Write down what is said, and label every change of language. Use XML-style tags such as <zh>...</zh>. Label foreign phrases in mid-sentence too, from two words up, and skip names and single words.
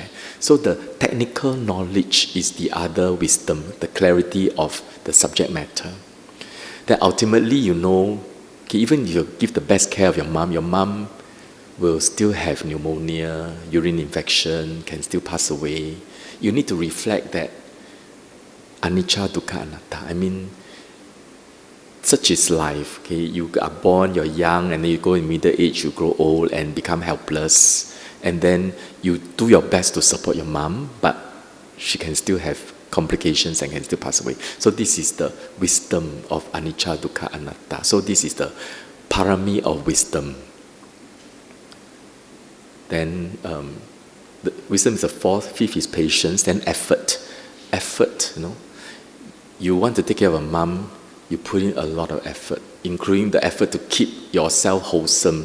<en>So the technical knowledge is the other wisdom, the clarity of the subject matter. That ultimately you know, okay, even if you give the best care of your mom will still have pneumonia, urine infection, can still pass away. You need to reflect that</en> <pi>anicca, dukkha, anatta.</pi> <en>I mean, such is life. Okay, you are born, you're young, and then you go in middle age, you grow old and become helpless. And then you do your best to support your mom, but she can still have complications and can still pass away. So this is the wisdom of</en> <pi>anicca, dukkha, anatta.</pi> <en>So this is the parami of wisdom. Then the wisdom is the fourth, fifth is patience, then effort. Effort, you want to take care of a mom, you put in a lot of effort, including the effort to keep yourself wholesome.</en>